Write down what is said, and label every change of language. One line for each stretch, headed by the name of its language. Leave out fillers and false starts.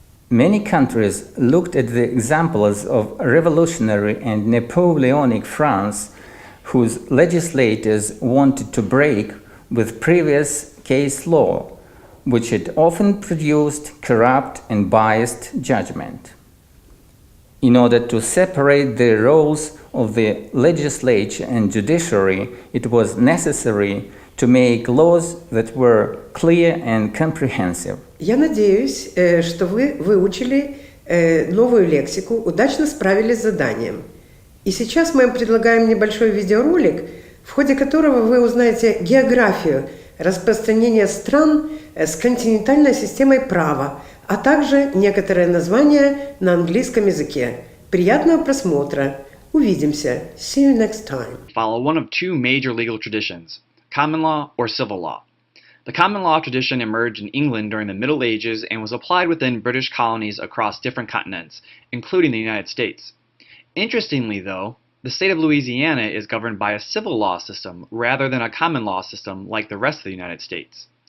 English: Many countries looked at the examples of revolutionary and Napoleonic France, whose legislators wanted to break with previous case law, which had often produced corrupt and biased judgment. In order to separate the roles of the legislature and judiciary, it was necessary to make laws that were clear and comprehensive.
Russian: Я надеюсь, что вы выучили новую лексику, удачно справились с заданием. И сейчас мы вам предлагаем небольшой видеоролик, в ходе которого вы узнаете географию распространения стран с континентальной системой права, а также некоторые названия на английском языке. Приятного просмотра. Увидимся.
English: See you next time. Follow one of two major legal traditions, common law or civil law. The common law tradition emerged in England during the Middle Ages and was applied within British colonies across different continents, including the United States. Interestingly, though, the state of Louisiana is governed by a civil law system rather than a common law system like the rest of the United States.